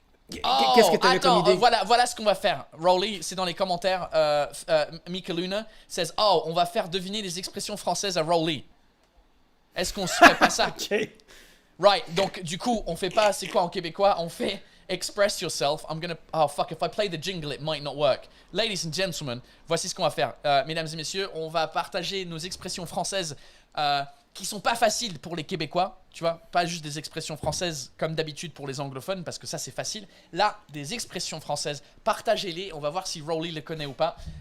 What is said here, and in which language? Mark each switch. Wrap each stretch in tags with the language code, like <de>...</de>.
<fr>Qu'est-ce que t'avais comme idée? Voilà ce qu'on va faire. Rowley, c'est dans les commentaires. Mika Luna says, on va faire deviner les expressions françaises à Rowley. Est-ce qu'on se ferait pas ça? Ok.</fr> <en>Right,</en> <fr>donc du coup, on fait pas, c'est quoi en québécois? On fait</fr> <en>express yourself. Oh fuck, if I play the jingle, it might not work. Ladies and gentlemen,</en> <fr>voici ce qu'on va faire. Mesdames et messieurs, on va partager nos expressions françaises qui sont pas faciles pour les Québécois. Tu vois, pas juste des expressions françaises comme d'habitude pour les anglophones, parce que ça c'est facile. Là, des expressions françaises, partagez-les. On va voir si Rowley les connaît ou pas.</fr>